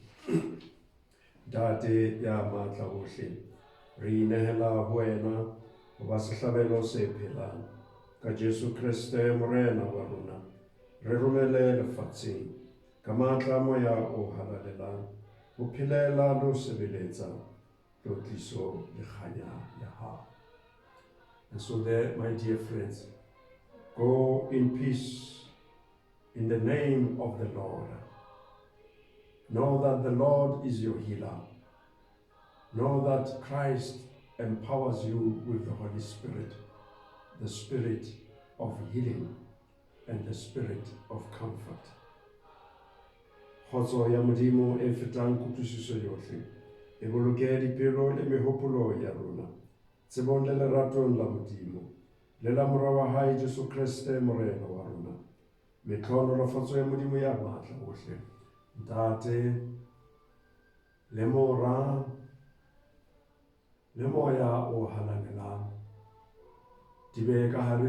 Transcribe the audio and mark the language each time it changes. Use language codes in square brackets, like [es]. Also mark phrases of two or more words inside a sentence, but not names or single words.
[st] Ntate ya matla ohle, re inehela ho wena ho ba sehlabelo se phelang. Ka Jesu Kriste Morena wa rona, re romele lefatsheng ka matla a moya o halalelang, ho phelela le ho sebeletsa tlotliso le kganya ya hao. [en] And so there, my dear friends, go in peace in the name of the Lord. Know that the Lord is your healer. Know that Christ empowers you with the Holy Spirit, the Spirit of healing and the Spirit of comfort. [st] Kgotso ya Modimo e fetang kutlwisiso yohle, e boloke dipelo le mehopolo ya rona, tsebong le leratong la Modimo, le la Mora wa hae Jesu Kriste Morena wa rona. Metlhonolofatso ya Modimo ya matla ohle, Ntate le Mora le moya o halalelang, di be ka hare